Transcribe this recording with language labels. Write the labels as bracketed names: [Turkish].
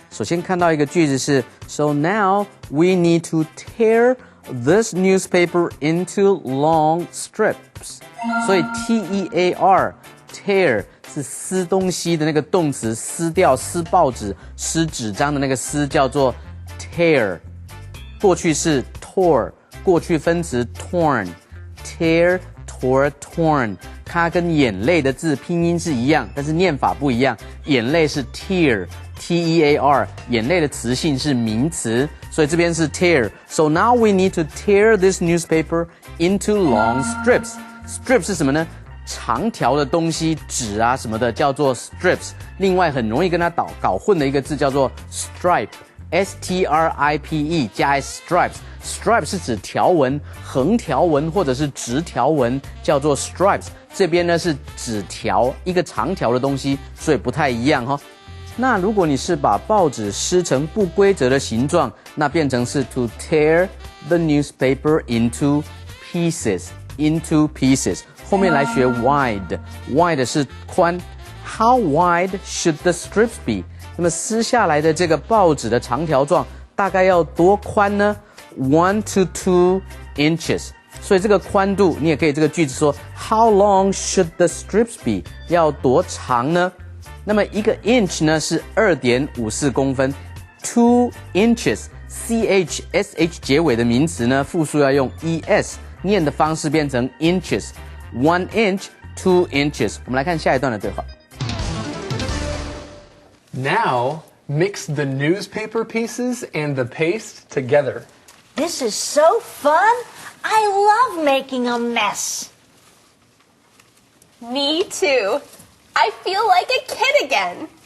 [Chinese] 首先看到一个句子是 [English] So now we need to tear this newspaper into long strips. [Chinese] 所以 T-E-A-R tear 是撕东西的那个动词，撕掉、撕报纸、撕纸张的那个撕叫做 tear。过去是 tore， 过去分词 torn。tear, tore, torn。它跟眼泪的字拼音是一样，但是念法不一样。眼泪是 tear，T-E-A-R， 眼泪的词性是名词，所以这边是 tear。 [English] So now we need to tear this newspaper into long strips. [Chinese] Strips 是什么呢？长条的东西，纸啊什么的叫做 strips。另外很容易跟它搞混的一个字叫做 stripe。S-T-R-I-P-E 加 S stripes。Stripe 是指条纹，横条纹或者是直条纹叫做 stripes。这边呢是纸条，一个长条的东西，所以不太一样哈。那如果你是把报纸撕成不规则的形状，那变成是 [English] to tear the newspaper into pieces。 [Chinese] into pieces。后面来学 wide。wide 是宽。 [English] How wide should the strips be？ [Chinese] 那么撕下来的这个报纸的长条状大概要多宽呢？ 1 to 2 inches。 所以这个宽度你也可以这个句子说 [English] How long should the strips be？ [Chinese] 要多长呢？那么一个 inch 呢是 2.54 公分。 2 inches CH-SH 结尾的名词呢复数要用 ES， 念的方式变成 inches。 [English] 1 inch, 2 inches。 [Chinese] 我们来看下一段的对话。 [English] Now, mix the newspaper pieces and the paste together. This is so fun. I love making a mess. Me too. I feel like a kid again.